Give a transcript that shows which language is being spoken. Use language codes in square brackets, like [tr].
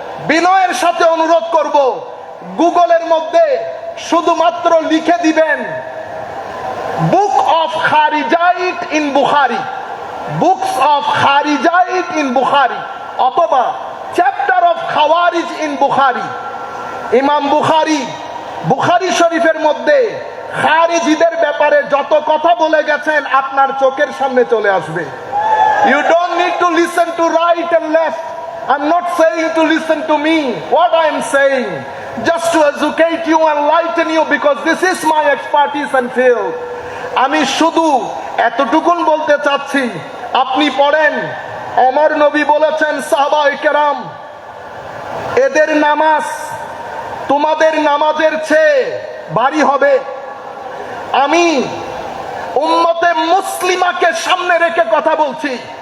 [bn] বিনয়ের সাথে অনুরোধ করব, গুগলের মধ্যে শুধুমাত্র লিখে দিবেন book of খারিজাইট in Bukhari, books of খারিজাইট in বুখারি, অথবা চ্যাপ্টার অফ খাওয়ারিজ ইন বুখারি। ইমাম বুখারি বুখারি শরীফের মধ্যে খারিজিদের ব্যাপারে যত কথা বলে গেছেন আপনার চোখের সামনে চলে আসবে। [en] You don't need to listen to right and left. I'm not saying to listen to me. What I am saying, just to educate you and enlighten you, because this is my expertise and field. [bn] আমি শুধু এতটুকুন বলতে চাচ্ছি, আপনি পড়েন, আমার নবী বলেছেন সাহাবায়ে কেরাম, এদের নামাজ তোমাদের নামাজের চেয়ে ভারী হবে। আমি উম্মতে মুসলিমাকে সামনে রেখে কথা বলছি।